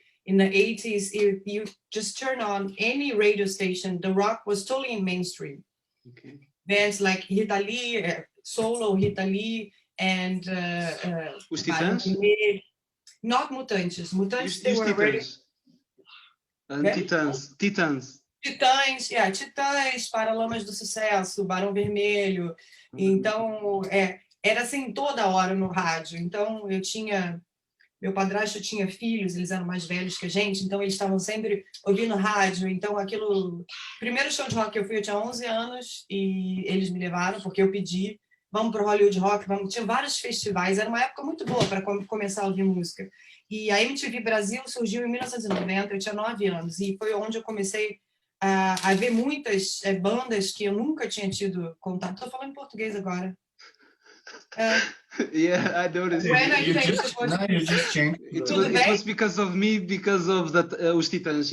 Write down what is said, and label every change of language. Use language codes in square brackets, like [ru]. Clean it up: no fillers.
[en] In the 80s, if you just turn on any radio station, the rock was totally in mainstream. Okay. Bands like Rita Lee, solo Rita Lee, and [pt] Os Titãs? [en] Not Mutantes. Mutantes, they were already... [pt] Titãs. Titãs, Titãs, Paralamas do Sucesso, Barão Vermelho. Então, era assim toda hora no rádio. Então, meu padrasto tinha filhos, eles eram mais velhos que a gente, então eles estavam sempre ouvindo rádio. Então, primeiro show de rock que eu fui, eu tinha 11 anos, e eles me levaram, porque eu pedi, vamos para o Hollywood Rock, tinha vários festivais, era uma época muito boa para começar a ouvir música. E a MTV Brasil surgiu em 1990, eu tinha 9 anos, e foi onde eu comecei a ver muitas bandas que eu nunca tinha tido contato. Estou falando em português agora. [en] Yeah, I noticed. You just changed. It was because of me, because of os Titãs.